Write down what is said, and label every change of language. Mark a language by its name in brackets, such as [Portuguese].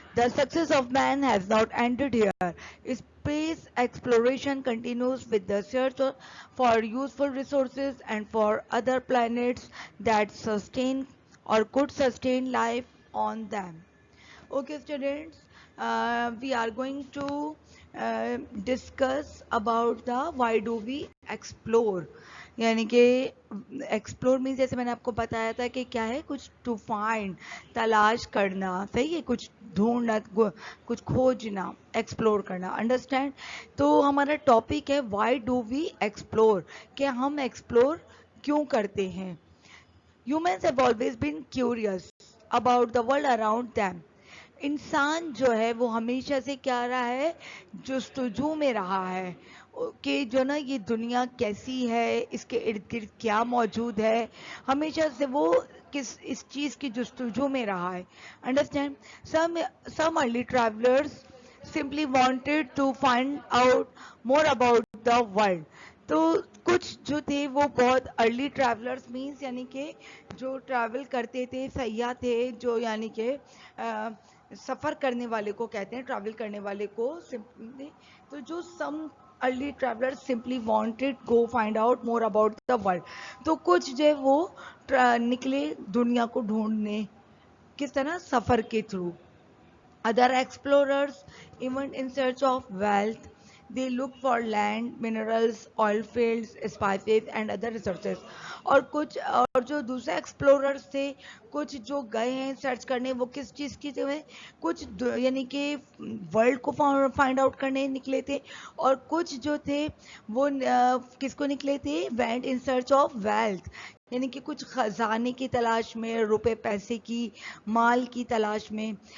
[English] The success of man has not ended here. Space exploration continues with the search for useful resources and for other planets that sustain or could sustain life on them. Okay, students, we are going to discuss about the why do we explore. [Hindi] यानी कि explore means जैसे मैंने आपको बताया था कि क्या है, कुछ टू फाइंड, तलाश करना, सही है, कुछ ढूंढना, कुछ खोजना, एक्सप्लोर करना, अंडरस्टैंड. तो हमारा टॉपिक है [English] why do we explore, [Hindi] कि हम एक्सप्लोर क्यों करते हैं. [English] Humans have always been curious about the world around them. [Hindi] इंसान जो है वो हमेशा से क्या रहा है, जुस्तजू में रहा है कि जो ना ये दुनिया कैसी है, इसके इर्द गिर्द क्या मौजूद है. हमेशा से वो किस इस चीज़ की जुस्तजू में रहा है. [English] Understand. some early travelers simply wanted to find out more about the world. [Hindi] तो कुछ जो थे वो बहुत अर्ली ट्रैवलर्स मीन्स यानी कि जो ट्रैवल करते थे, सयाह थे, जो यानी कि सफ़र करने वाले को कहते हैं, ट्रैवल करने वाले को सिंपली. [English] तो जो some early travellers simply wanted go find out more about the world. [Hindi] तो कुछ जो है वो निकले दुनिया को ढूंढने, किस तरह, सफ़र के through. [English] Other explorers, even in search of wealth, they look for land, minerals, oil fields, spices and other resources. [Hindi] और जो दूसरे एक्सप्लोरर्स थे, कुछ जो गए हैं सर्च करने, वो किस चीज़ की जो है, कुछ यानी कि वर्ल्ड को फाइंड आउट करने निकले थे. और कुछ जो थे वो किसको निकले थे, [English] went in search of wealth, [Hindi] यानी कि कुछ खजाने की तलाश में, रुपए पैसे की, माल की तलाश में.